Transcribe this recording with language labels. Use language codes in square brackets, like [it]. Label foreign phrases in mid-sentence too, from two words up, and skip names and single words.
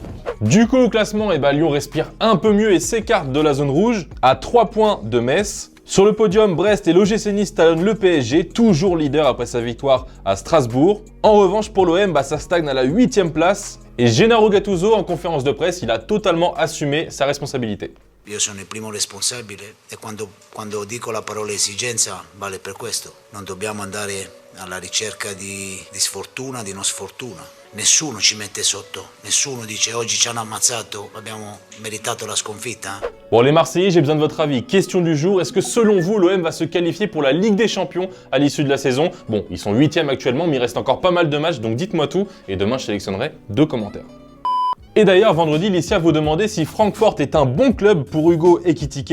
[fr] Du coup, au classement, Lyon respire un peu mieux et s'écarte de la zone rouge à 3 points de Metz. Sur le podium, Brest et l'OGC Nice talonnent le PSG, toujours leader après sa victoire à Strasbourg. En revanche, pour l'OM, ça stagne à la 8e place. Et Gennaro Gattuso, en conférence de presse, il a totalement assumé sa responsabilité. [it] Io sono il primo responsabile e quando dico la parola esigenza vale per questo. Non dobbiamo andare alla ricerca di sfortuna, di non sfortuna. Nessuno ci mette sotto, nessuno dice oggi ci hanno ammazzato, abbiamo meritato la sconfitta. [fr] Bon les Marseillais, j'ai besoin de votre avis. Question du jour, est-ce que selon vous l'OM va se qualifier pour la Ligue des Champions à l'issue de la saison? Bon, ils sont 8e actuellement, mais il reste encore pas mal de matchs, donc dites-moi tout et demain je sélectionnerai 2 commentaires. Et d'ailleurs, vendredi, Licia vous demandait si Francfort est un bon club pour Hugo Ekitike.